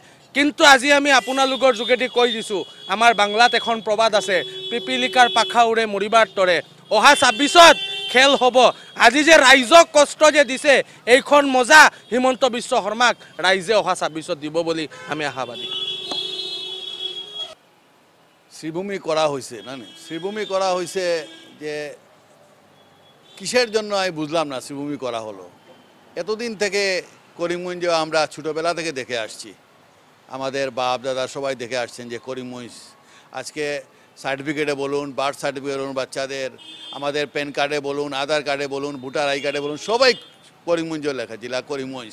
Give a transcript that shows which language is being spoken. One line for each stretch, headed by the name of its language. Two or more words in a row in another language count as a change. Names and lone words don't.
Assamese: কিন্তু আজি আমি আপোনালোকৰ যোগেদি কৈ দিছোঁ, আমাৰ বাংলাত এখন প্ৰবাদ আছে, পিপিলিকাৰ পাখা উৰে মৰিবাৰ তৰে। অহা 26ত খেল হ'ব। আজি যে ৰাইজক কষ্ট যে দিছে, এইখন মজা হিমন্ত বিশ্ব শৰ্মাক ৰাইজে অহা 26ত দিব বুলি আমি আশাবাদী।
Bangla: শ্রীভূমি করা হয়েছে না, শ্রীভূমি করা হয়েছে যে কিসের জন্য আমি বুঝলাম না। শ্রীভূমি করা হলো, এতদিন থেকে করিমগঞ্জে আমরা ছোটোবেলা থেকে দেখে আসছি, আমাদের বাপ দাদা সবাই দেখে আসছেন যে করিমগঞ্জ আজকে সার্টিফিকেটে বলুন, বার্থ সার্টিফিকেট বলুন বাচ্চাদের, আমাদের প্যান কার্ডে বলুন, আধার কার্ডে বলুন, ভোটার আই কার্ডে বলুন, সবাই করিমগঞ্জ লেখা জেলা করিমগঞ্জ।